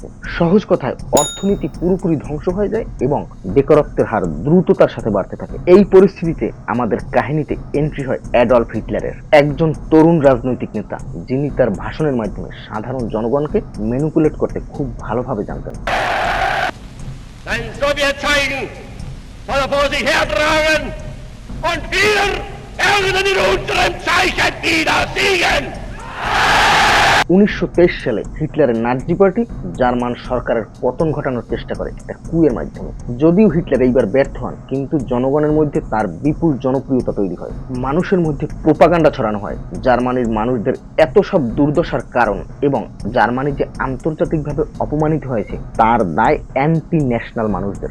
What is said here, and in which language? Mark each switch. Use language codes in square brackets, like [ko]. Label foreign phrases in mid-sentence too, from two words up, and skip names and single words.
[bn] সহজ কথায় অর্থনীতি পুরোপুরি ধ্বংস হয়ে যায় এবং বেকারত্বের হার দ্রুততার সাথে বাড়তে থাকে। এই পরিস্থিতিতে আমাদের কাহিনীতে এন্ট্রি হয় অ্যাডলফ হিটলারের, একজন তরুণ রাজনৈতিক নেতা যিনি তার ভাষণের মাধ্যমে সাধারণ জনগণকে ম্যানিপুলেট করতে খুব ভালোভাবে জানতেন। [de] soll er vor sich hertragen und wir werden in unserem Zeichen wieder siegen. [bn] 1923 সালে হিটলারের নাৎজি পার্টি জার্মান সরকারের পতন ঘটানোর চেষ্টা করে একটা কুয়ের মাধ্যমে। যদিও হিটলার এইবার ব্যর্থ হন, কিন্তু জনগণের মধ্যে তার বিপুল জনপ্রিয়তা তৈরি হয়। মানুষের মধ্যে প্রোপাগান্ডা ছড়ানো হয় জার্মানির মানুষদের এত সব দুর্দশার কারণ এবং জার্মানি যে আন্তর্জাতিকভাবে অপমানিত হয়েছে তার দায় [en] anti national [bn] মানুষদের।